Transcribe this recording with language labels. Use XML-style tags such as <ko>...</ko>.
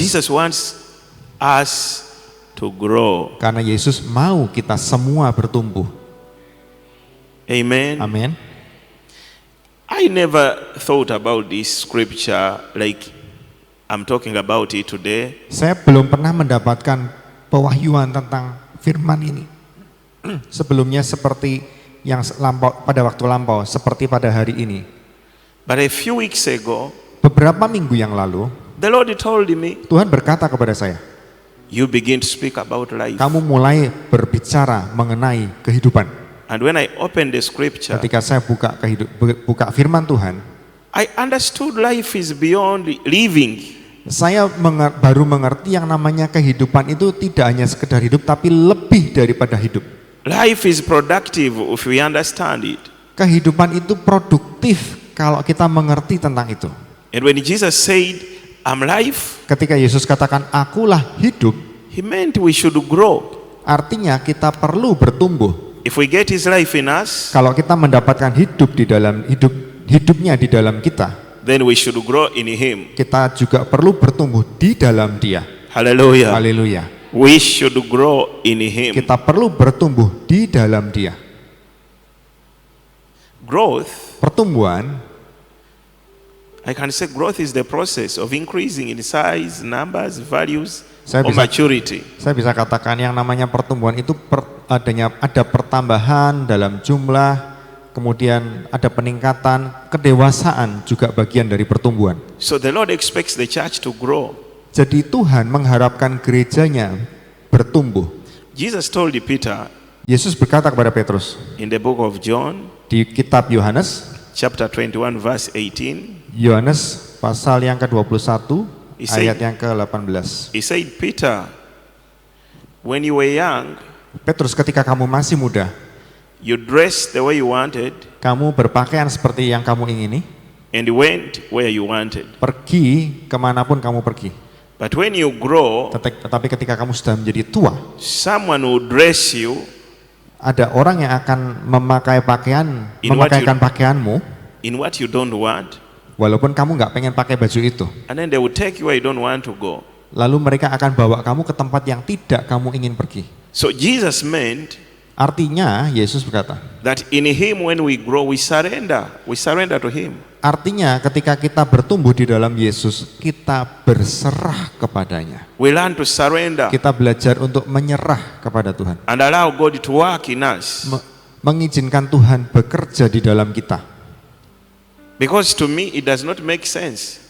<en>Jesus wants us to grow.</en> <id>Karena Yesus mau kita semua bertumbuh.</id> <en>Amen.</en> <id>Amin.</id> <en>I never thought about this scripture like I'm talking about it today.</en> <id>Saya belum pernah mendapatkan pewahyuan tentang firman ini. Sebelumnya seperti yang pada waktu lampau, seperti pada hari ini.</id> <en>But a few weeks ago,</en> <id>Beberapa minggu yang lalu,</id> <en>the Lord told me,</en> <id>Tuhan berkata kepada saya,</id> <en>you begin to speak about life.</en> <id>kamu mulai berbicara mengenai kehidupan.</id> <en>And when I opened the scripture,</en> <id>Ketika saya buka firman Tuhan,</id> <en>I understood life is beyond living.</en> <id>saya baru mengerti yang namanya kehidupan itu tidak hanya sekedar hidup, tapi lebih daripada hidup.</id> <en>Life is productive if we understand it.</en> <id>Kehidupan itu produktif kalau kita mengerti tentang itu.</id> <en>And when Jesus said, I'm life,</en> <id>Ketika Yesus katakan, akulah hidup,</id> <en>He meant we should grow.</en> <id>artinya kita perlu bertumbuh.</id> <en>If we get his life in us,</en> <id>Kalau kita mendapatkan hidup di dalam hidupnya di dalam kita,</id> <en>then we should grow in him.</en> <id>kita juga perlu bertumbuh di dalam Dia.</id> <en>Hallelujah.</en> <id>Haleluya.</id> <en>We should grow in him.</en> <id>Kita perlu bertumbuh di dalam Dia.</id> <en>Growth,</en> <id>Pertumbuhan,</id> <en>I can say growth is the process of increasing in size, numbers, values,</en> <id>Saya</id> <en>or</en> <id>bisa-</id> <en>maturity.</en> <id>saya bisa katakan yang namanya pertumbuhan itu ada pertambahan dalam jumlah, kemudian ada peningkatan, kedewasaan juga bagian dari pertumbuhan.</id> <en>So the Lord expects the church to grow.</en> <id>Jadi Tuhan mengharapkan gerejanya bertumbuh.</id> <en>Jesus told Peter</en> <id>Yesus berkata kepada Petrus</id> <en>in the book of John,</en> <id>di kitab Yohanes,</id> <en>chapter 21, verse 18,</en> <id>Yohanes pasal yang ke-21</id> <en>He said-</en> <id>ayat yang ke-18.</id> <en>he said, Peter, when you were young,</en> <id>Petrus, ketika kamu masih muda,</id> <en>you dressed the way you wanted</en> <id>kamu berpakaian seperti yang kamu ingini,</id> <en>and went where you wanted.</en> <id>pergi kemanapun kamu pergi.</id> <en>But when you grow,</en> <id>Tetapi ketika kamu sudah menjadi tua,</id> <en>someone will dress you</en> <id>ada orang yang akan memakai pakaian,</id> <en>In what</en> <id>memakaikan pakaianmu,</id> <en>in what you don't want,</en> <id>walaupun kamu nggak pengen pakai baju itu.</id> <en>and then they will take you where you don't want to go.</en> <id>Lalu mereka akan bawa kamu ke tempat yang tidak kamu ingin pergi.</id> <en>So Jesus meant</en> <id>Artinya, Yesus berkata,</id> <en>that in him when we grow, we surrender to him.</en> <id>artinya ketika kita bertumbuh di dalam Yesus, kita berserah kepadanya.</id> <en>We learn to surrender</en> <id>Kita belajar untuk menyerah kepada Tuhan.</id> <en>and allow God to work in us.</en> <id>Mengizinkan Tuhan bekerja di dalam kita.</id> <en>Because to me it does not make sense</en>